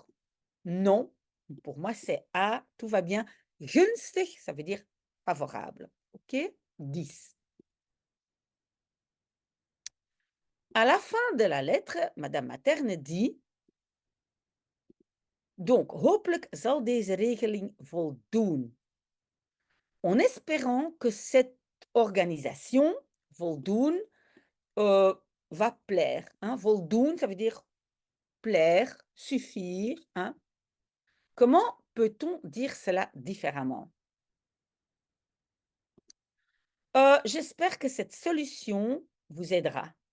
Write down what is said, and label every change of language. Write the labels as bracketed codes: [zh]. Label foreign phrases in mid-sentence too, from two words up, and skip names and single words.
[fr] Non, pour moi, c'est A, tout va bien. Gunstig, ça veut dire favorable. OK? 10. À la fin de la lettre, Madame Materne dit: donc, [nl] hopelijk zal deze regeling voldoen. [fr] En espérant que cette organisation, voldoen, va plaire. Hein? Voldoen, ça veut dire plaire, suffire. Hein? Comment peut-on dire cela différemment? J'espère que cette solution vous aidera.